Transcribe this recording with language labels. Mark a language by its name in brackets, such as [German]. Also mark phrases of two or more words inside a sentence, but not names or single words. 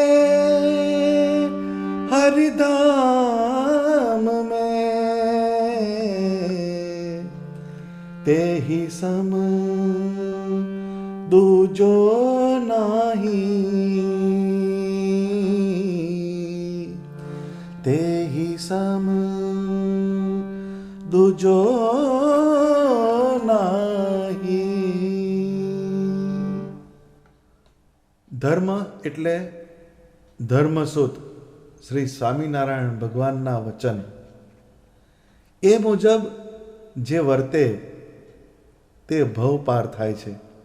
[Hindi] हरिधाम में, ते ही सम दूजो नाही, ते ही सम दूजो नाही. [Gujarati] ધર્મ એટલે ધર્મસૂત શ્રી સ્વામિનારાયણ ભગવાનના વચન. એ મુજબ જે વર્તે તે ભવ પાર થાય છે.